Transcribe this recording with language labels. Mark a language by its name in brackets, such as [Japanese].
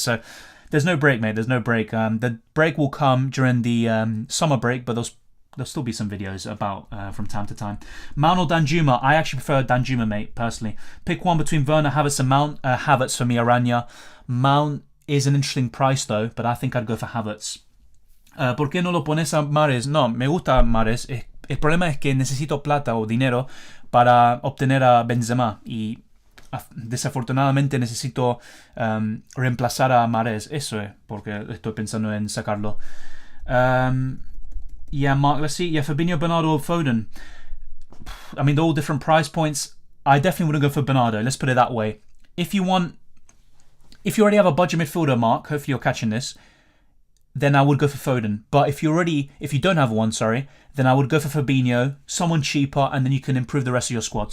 [English] So there's no break, mate. There's no break. The break will come during the summer break, but there'll still be some videos about from time to time. Mount or Danjuma? I actually prefer Danjuma, mate, personally. Pick one between Werner, Havertz and Mount. Havertz for me, Aranya. Mount is an interesting price, though, but I think I'd go for Havertz. [Spanish] ¿Por qué no lo pones a Mahrez? No, me gusta Mahrez. El problema es que necesito plata o dinero para obtener a Benzema. Y desafortunadamente necesito reemplazar a Mahrez. Eso es, porque estoy pensando en sacarlo. [English] Yeah, Mark, let's see. Yeah, Fabinho, Bernardo, or Foden. I mean, they're all different price points. I definitely wouldn't go for Bernardo. Let's put it that way. If you already have a budget midfielder, Mark, hopefully you're catching this, then I would go for Foden. But if you don't have one, then I would go for Fabinho, someone cheaper, and then you can improve the rest of your squad.